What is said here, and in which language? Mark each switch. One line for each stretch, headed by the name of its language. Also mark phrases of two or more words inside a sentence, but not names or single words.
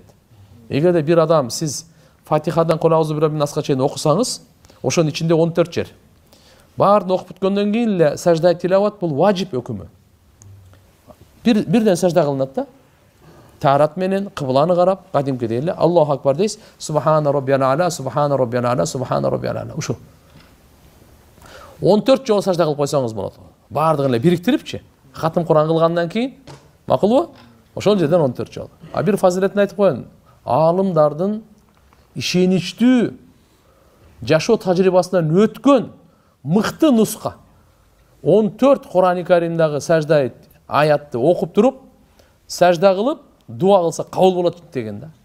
Kyrgyz: Эгерде бир адам сиз Фатихадан Кул аузу бирабин насқа чейин окусаңыз, ошонун ичинде 14 жер. Баарын окуп бүткөндөн кийин эле сажда тилават бул важип өкүмү. Бирден сажда кылынат да. Тарат менен кыбланы карап, кадимкидей эле
Arabic: الله أكبر
Kyrgyz: дейсиз.
Arabic: سبحان ربي الأعلى، سبحان ربي الأعلى، سبحان ربي الأعلى.
Kyrgyz: Ушул 14 жолу сажда кылып койсоңуз болот. Баардыгын эле бириктирипчи, хатым Куран кылгандан кийин, макулбу? Ошол жерден 14 жолу. А бир фазилетин айтып коеюн. Аалымдардын ишеничтүү жашоо тажрыйбасынан өткөн мыкты нуска 14 Курани Каримдагы сажда аятты окуп туруп, сажда кылып, дуа кылса кабыл болот деген да.